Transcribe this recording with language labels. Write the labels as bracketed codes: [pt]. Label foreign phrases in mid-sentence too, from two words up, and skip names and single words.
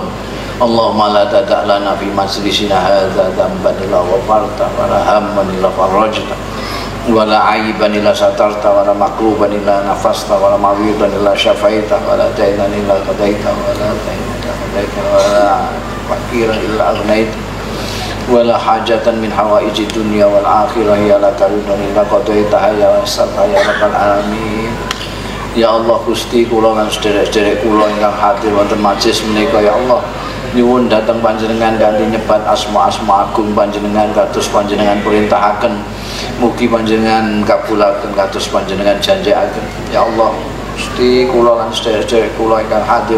[ar] اللهم لا تدع لنا في مجلسنا هذا ذنبا إلا غفرت ولا هما إلا فرجت ولا عيبا إلا سترت ولا مكروبا إلا نفست ولا مريضا إلا شفيت ولا دينا إلا قضيت ولا داينة قضيت ولا فقيرا إلا أغنيت ولا حاجة من حوائج دنيا والآخرة يا لك رضوان إلا قضيتها يا واسعة يا رب العالمين. يا الله [jv] Gusti kula lan sederek-sederek kula ingkang hadir wonten majelis menika [ar] يا الله [jv] nyuwun dhateng panjenengan kanthi nyebat asma-asma agung panjenengan kados panjenengan perintahaken mugi panjenengan kabulaken kados panjenengan janjikaken ya Allah Gusti kula lan sederek-sederek kula ingkang hadir